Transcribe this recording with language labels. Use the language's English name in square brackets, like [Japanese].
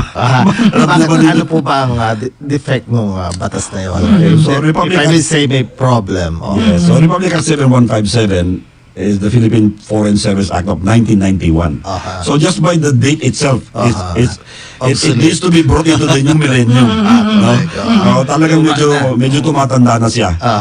[Filipino] Ano po ba ang defect ng batas na yun? So, [English] If I may say may problem. Yes, so Republic Act 7157 is the Philippine Foreign Service Act of 1991. So just by the date itself, It needs to be brought into the new millennium. No? [Filipino] Talagang medyo tumatanda na siya.